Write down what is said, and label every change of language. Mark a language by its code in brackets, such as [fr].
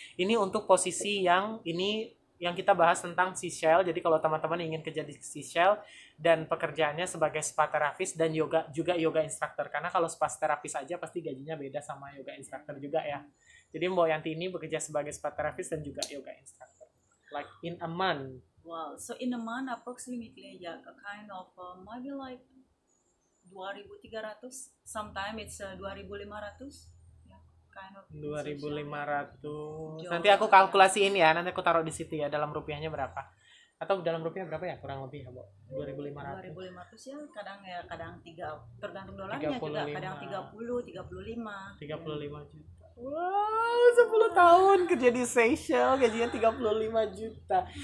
[id] Ini untuk posisi yang kita bahas tentang Seychelles. Jadi kalau teman-teman ingin kerja di Seychelles dan pekerjaannya sebagai spa terapis dan juga yoga instructor, karena kalau spa terapis aja pasti gajinya beda sama yoga instructor juga ya. Jadi Mbak Yanti ini bekerja sebagai spa terapis dan juga yoga instructor. [en] Like in a month. Wow, so in a month approximately a kind of maybe like 2.300, sometimes it's 2.500. Kind of 2.500. [id] Jauh. Nanti aku kalkulasiin ya, nanti aku taruh di situ ya dalam rupiahnya berapa. Atau dalam rupiah berapa ya? Kurang lebih ya, Bu. 2.500. 2.500 kadang 3 tergantung dolarnya juga, 35. kadang 30, 35. 35 juta. Wow, 10 tahun kerja di Seychelles, gajinya 35 juta.